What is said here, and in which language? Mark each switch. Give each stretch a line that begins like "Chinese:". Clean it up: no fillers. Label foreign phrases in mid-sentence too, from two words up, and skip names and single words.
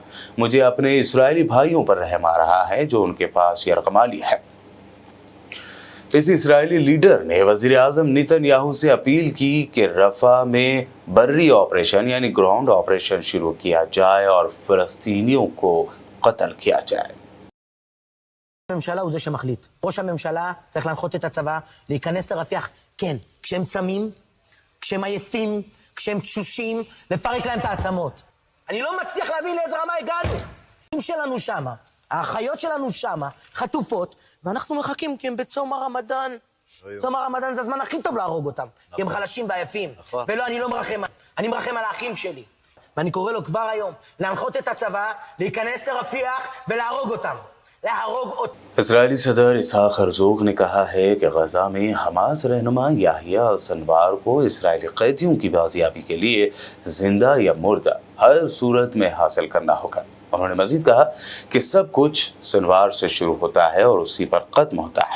Urdu: مجھے اپنے اسرائیلی بھائیوں پر رحم آ رہا ہے جو ان کے پاس یرغمالی ہے. اس اسرائیلی لیڈر نے وزیر اعظم نیتن یاہو سے اپیل کی کہ رفح میں برّی آپریشن یعنی
English: ground operation
Urdu: شروع کیا جائے اور فلسطینیوں کو قتل کیا جائے.
Hebrew: הממשלה הוא זה שמחליט. ראש הממשלה צריך להנחות את הצבא להיכנס לרפיח, כן, כשהם צמים, כשהם עייפים, כשהם תשושים, לפרק להם את העצמות. אני לא מצליח להבין לאיזה רמה הגענו. האחים שלנו שמה, האחיות שלנו שמה, חטופות, ואנחנו מחכים כי הם בצום הרמדאן. צום הרמדאן זה הזמן הכי טוב להרוג אותם, כי הם חלשים ועייפים. ולא, אני לא מרחם, אני מרחם על האחים שלי. ואני קורא לו כבר היום להנחות את הצבא, להיכנס לרפיח ולהרוג אותם.
Urdu: اسرائیلی صدر اسحاق ہرزوگ نے کہا ہے کہ غزہ میں حماس رہنما یحییٰ السنوار کو اسرائیلی قیدیوں کی بازیابی کے لیے زندہ یا مردہ ہر صورت میں حاصل کرنا ہوگا. انہوں نے مزید کہا کہ سب کچھ سنوار سے شروع ہوتا ہے اور اسی پر ختم ہوتا ہے.